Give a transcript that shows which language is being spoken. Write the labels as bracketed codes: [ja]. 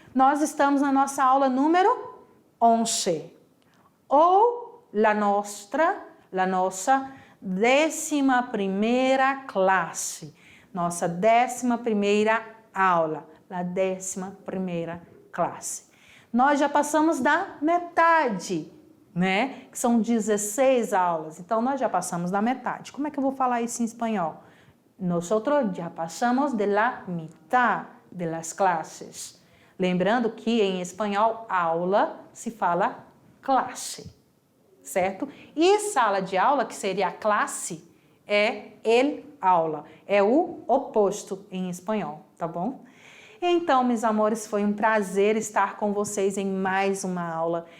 [pt] Nós estamos na nossa aula número 11, ou la nossa 11ª classe, nossa 11ª aula, a 11ª classe. Nós já passamos da metade, né? Que são 16 aulas. Então, nós já passamos da metade. Como é que eu vou falar isso em espanhol? [es] Nosotros ya pasamos de la mitad de las clases. [pt] Lembrando que em espanhol, aula se fala classe, certo? E sala de aula, que seria a classe, é el aula. É o oposto em espanhol, tá bom? Então, meus amores, foi um prazer estar com vocês em mais uma aula.